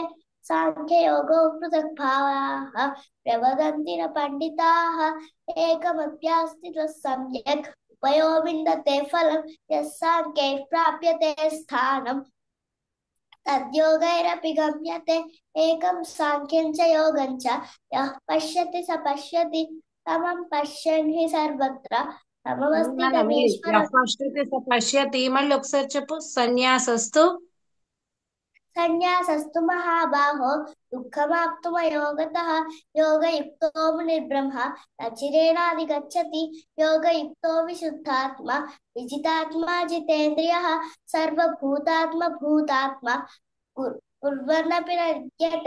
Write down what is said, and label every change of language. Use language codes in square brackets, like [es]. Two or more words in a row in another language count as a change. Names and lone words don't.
[sa] साङ्ख्ययोगो पृथक् भावाः प्रवदन्ति न पण्डिताः एकमप्यास्ति सम्यक् उपयो विन्दते फलं यः साङ्ख्यैः प्राप्यते स्थानं तद्योगैरपि गम्यते। एकं साङ्ख्यं च योगं च यः पश्यति स पश्यति समं पश्यन् हि सर्वत्र सममस्ति [te] మళ్ళీ [sa] तमेश्वरम्। పశ్యతి స పశ్యతి [te] మళ్ళీ ఒకసారి చెప్పు. [sa] సన్యాసస్తు सन्न्यासस्तु महाबाहो दुःखमाप्तुमयो गतः योगयुक्तो मुनिर्ब्रह्म न चिरेणाधिगच्छति। योगयुक्तो विशुद्धात्मा विजितात्मा जितेन्द्रियः सर्वभूतात्मा भूतात्मा कुर्वन्नपि न लिप्यते।